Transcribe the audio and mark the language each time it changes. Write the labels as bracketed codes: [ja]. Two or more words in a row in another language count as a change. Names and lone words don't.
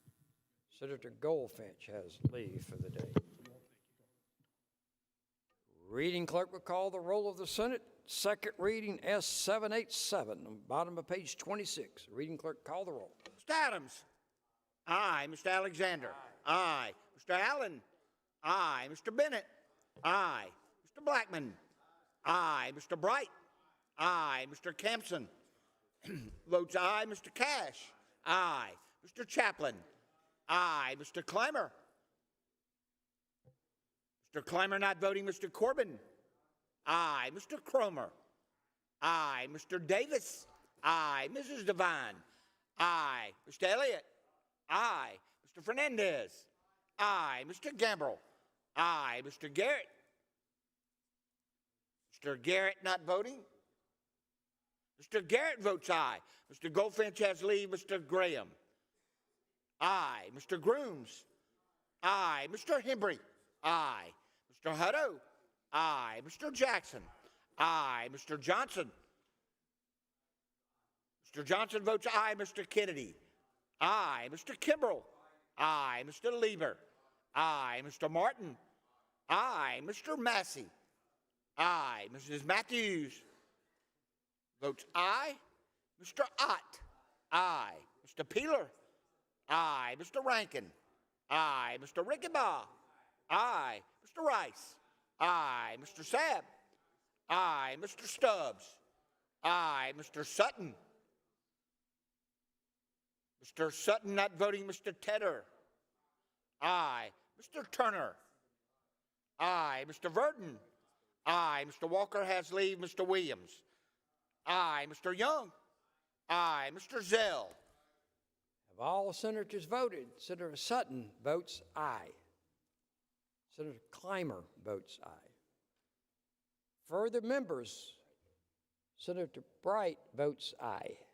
[en] Senator Goldfinch has leave for the day. Reading clerk will call the roll of the Senate. Second reading S787 on the bottom of page 26. Reading clerk, call the roll. Mr. Adams. Aye. Mr. Alexander. Aye. Mr. Allen. Aye. Mr. Bennett. Aye. Mr. Blackman. Aye. Mr. Bright. Aye. Mr. Campson. Votes aye. Mr. Cash. Aye. Mr. Chaplin. Aye. Mr. Clymer. Mr. Clymer not voting. Mr. Corbin. Aye. Mr. Cromer. Aye. Mr. Davis. Aye. Mrs. Devine. Aye. Mr. Elliott. Aye. Mr. Fernandez. Aye. Mr. Gambrell. Aye. Mr. Garrett. Mr. Garrett not voting. Mr. Garrett votes aye. Mr. Goldfinch has leave. Mr. Graham. Aye. Mr. Grooms. Aye. Mr. Hembry. Aye. Mr. Hutto. Aye. Mr. Jackson. Aye. Mr. Johnson. Mr. Johnson votes aye. Mr. Kennedy. Aye. Mr. Kimbrell. Aye. Mr. Lieber. Aye. Mr. Martin. Aye. Mr. Massey. Aye. Mrs. Matthews votes aye. Mr. Ott. Aye. Mr. Peeler. Aye. Mr. Rankin. Aye. Mr. Rickenbaugh. Aye. Mr. Rice. Aye. Mr. Sabb. Aye. Mr. Stubbs. Aye. Mr. Sutton. Mr. Sutton not voting. Mr. Tedder. Aye. Mr. Turner. Aye. Mr. Verdon. Aye. Mr. Walker has leave. Mr. Williams. Aye. Mr. Young. Aye. Mr. Zell. Have all senators voted? Senator Sutton votes aye. Senator Clymer votes aye. Further members, Senator Bright votes aye.